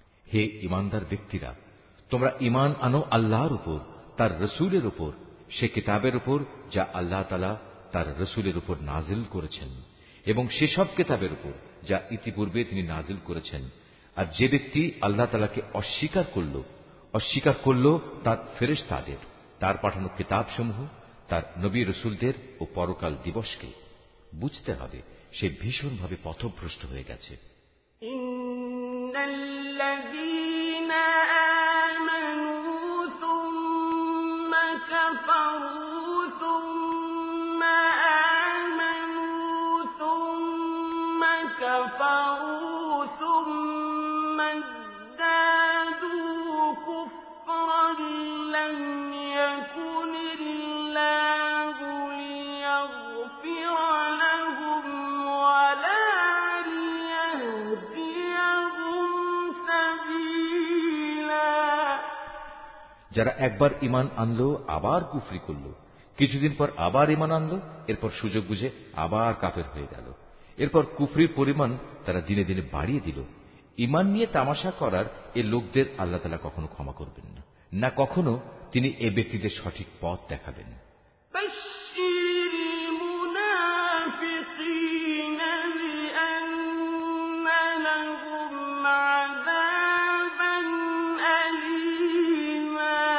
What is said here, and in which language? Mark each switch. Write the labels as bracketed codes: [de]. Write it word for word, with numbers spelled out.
[bn] হে ইমানদার ব্যক্তিরা, তোমরা ঈমান আনো আল্লাহর উপর, তার রসূলের উপর, সে কিতাবের উপর যা আল্লাহ তাআলা তার রসূলের উপর নাজিল করেছেন, এবং সেসব কিতাবের উপর যা ইতিপূর্বে তিনি নাজিল করেছেন। আর যে ব্যক্তি আল্লাহ তাআলাকে অস্বীকার করল অস্বীকার করল তার ফেরেশতাদের, তার পাঠানো কিতাবসমূহ, তার নবী রসূলদের ও পরকাল দিবসকে, বুঝতে হবে সে ভীষণভাবে পথভ্রষ্ট হয়ে গেছে। [ar] إن الذين آمنوا ثم كفروا ثم آمنوا ثم كفروا ثم ازدادوا كفرا لم يكن الله ليغفر لهم ولا ليهديهم سبيلا. [bn] যারা একবার ঈমান আনলো আবার কুফরি করলো, কিছুদিন পর আবার ঈমান আনলো, এরপর সুযোগ বুঝে আবার কাফের হয়ে গেল, এরপর কুফরির পরিমাণ তারা দিনে দিনে বাড়িয়ে দিল। ঈমান নিয়ে তামাশা করার এ লোকদের আল্লাহ তাআলা কখনো ক্ষমা করবেন না, না কখনো তিনি এ ব্যক্তিদের সঠিক পথ দেখাবেন। [ar] بشر المنافقين بأن لهم عذابا أليما